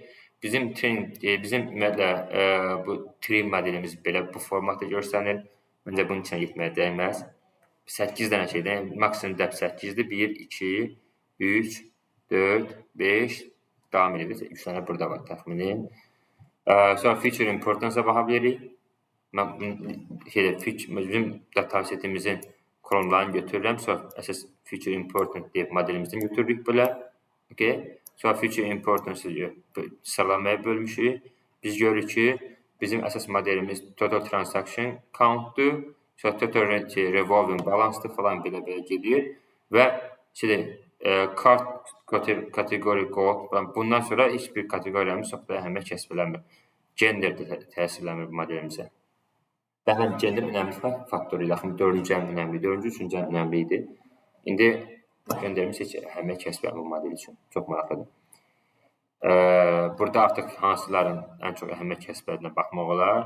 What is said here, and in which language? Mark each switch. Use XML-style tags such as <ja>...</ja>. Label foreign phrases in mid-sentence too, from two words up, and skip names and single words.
<az>Bizim ümumiyyətlə bu tree modelimiz belə bu formatda görsənir. Məncə bunun üçün getməyə dəyməz. 8 dənə şeydən, maksimum depth 8-dir. 1, 2, 3, 4, 5, davam edirik. 3 dənə burada var təxmini. Sonra</az> <en>feature importance-</en> <az>a baxa bilirik. Bizim datasetimizin kolonlarını götürürəm. Sonra əsas</az> <en>feature important</en> <az>deyib modelimizdən götürürük belə. Sonra</az> <en>feature importance-</en> <az>ı sıralamaya bölmüşük. Biz görürük ki, bizim əsas modelimiz</az> <en>total transaction count-</en> <az>dur. Sonra</az> <en>total revolving balance-</en> <az>dır falan belə gedir. Və card kategori gold. Bundan sonra heç bir kateqoriямız çox da əhəmiyyət kəsb eləmir. Gender də təsirləmir bu modelimizə. Bəli, gender önəmli faktor idi. 4-cü ən önəmli, 4-cü, 3-cü ən önəmli idi. İndi genderimiz heç əhəmiyyət kəsb eləmir bu model üçün. Çox maraqlıdır. Burada artıq hansıların ən çox əhəmiyyət kəsb edildiğinə baxmaq olar.</az>